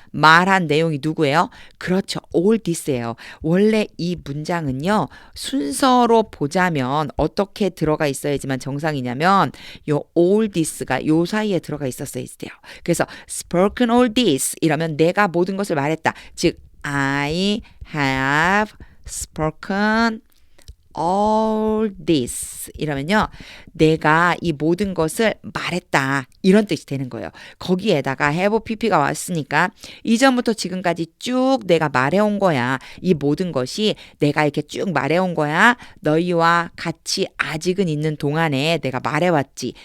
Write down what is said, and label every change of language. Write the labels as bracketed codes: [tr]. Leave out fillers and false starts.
[ko] 말한 내용이 누구예요? 그렇죠. all this예요. 원래 이 문장은요. 순서로 보자면 어떻게 들어가 있어야지만 정상이냐면 요 all this가 요 사이에 들어가 있었어야 돼요. 그래서 [en] spoken all this [ko] 이러면 내가 모든 것을 말했다. [en] 즉 I have spoken all this [ko] 이러면요. 내가 이 모든 것을 말했다. 이런 뜻이 되는 거예요. 거기에다가 have pp가 왔으니까 이전부터 지금까지 쭉 내가 말해온 거야. 이 모든 것이 내가 이렇게 쭉 말해온 거야. 너희와 같이 아직은 있는 동안에 내가 말해왔지.